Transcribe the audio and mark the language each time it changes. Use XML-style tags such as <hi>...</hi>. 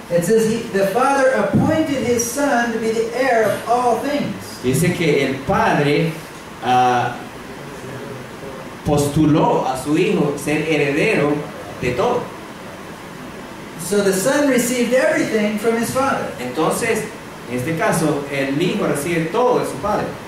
<en>It says, the Father appointed His Son to be the heir of all things.</en> <es>Dice que el Padre postuló a su Hijo ser heredero de todo.</es> <en>So the Son received everything from His Father</en> <es>Entonces, en este caso, el Hijo recibe todo de su Padre.</es>